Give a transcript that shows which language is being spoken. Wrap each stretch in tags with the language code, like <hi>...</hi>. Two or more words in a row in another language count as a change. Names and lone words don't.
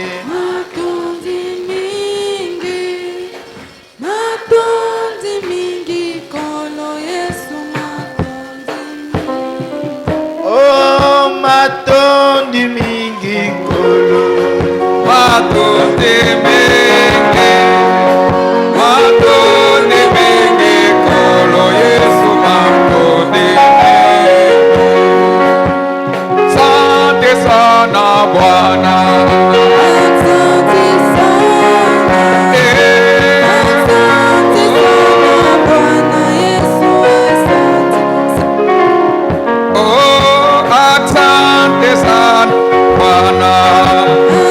<ln>Matondi mingi kolo Yesu matondi mingi. Oh matondi mingi nkolo, matondi mingi, matondi mingi kolo Yesu matondi mingi.</ln> <sw>Asante sana Bwana. Asante sana. Asante sana Bwana Yesu, asante sana. Oh, asante sana Bwana.</sw>